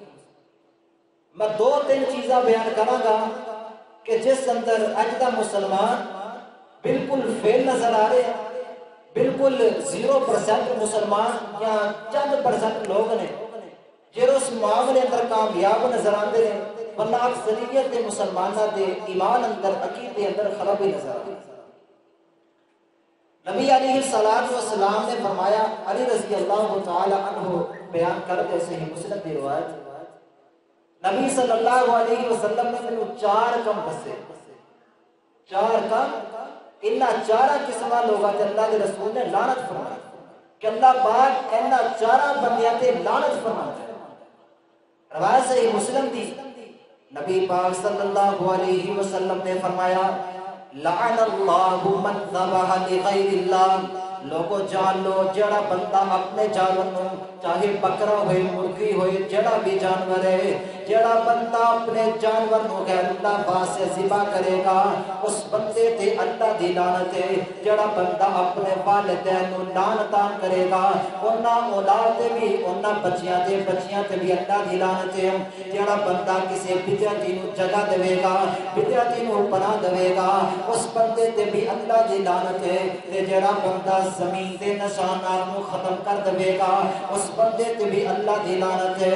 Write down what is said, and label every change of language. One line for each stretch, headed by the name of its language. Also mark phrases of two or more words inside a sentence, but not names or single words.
Punjabi: میں دو تین چیزاں بیان کراں گا کہ جس اندر اج دا مسلمان بالکل فیل
Urdu: نظر آ رہے ہیں،
Punjabi: بالکل 0% مسلمان یا چند % لوگ نے جڑے اس معاملے اندر
Urdu: کامیاب نظر آتے ہیں،
Punjabi: ورنہ اکثریت دے مسلمانوں دے ایمان اندر عقیدے اندر
Urdu: خرابی نظر آتی ہے۔
Punjabi: نبی
Arabic: علیہ الصلوۃ والسلام
Punjabi: نے فرمایا، علی
Arabic: رضی اللہ تعالی عنہ
Urdu: بیان کرتے صحیح مسلم کی روایت،
Punjabi: نبی
Arabic: صلی اللہ علیہ وسلم
Punjabi: نے مینوں 4 کم دسے، 4 کم، انہاں 4 قسماں لوگاں تے اللہ کے رسول نے لعنت فرمائی کہ اللہ پاک انہاں 4 بندیاں تے
Urdu: لعنت فرماتا ہے۔
Punjabi: روایت صحیح مسلم دی، نبی پاک
Arabic: صلی اللہ علیہ وسلم
Punjabi: نے فرمایا،
Arabic: لعن اللہ من ذبح لغیر اللہ،
Punjabi: لوگوں جان لو جڑا بندہ اپنے جانور چاہے بکرا ہوئے مرغی ہوئے جڑا بھی جانور ہے، جڑا بندہ اپنے جانور کو غیر اللہ واسطے ذبح کرے گا اس بندے تے اللہ دی لعنت ہے۔ جڑا بندہ اپنے والدین نو لعنتاں کرے گا انہاں اولاد تے بھی، انہاں بچیاں تے بھی اللہ دی لعنت ہے۔ جڑا بندہ کسی بدعتی نو جگہ دے گا، بدعتی نو پناہ دے گا اس بندے تے بھی اللہ دی لعنت ہے۔ تے جڑا بندہ زمین دے نشانات نو ختم کر دے گا اس بندے تے بھی اللہ دی لعنت ہے۔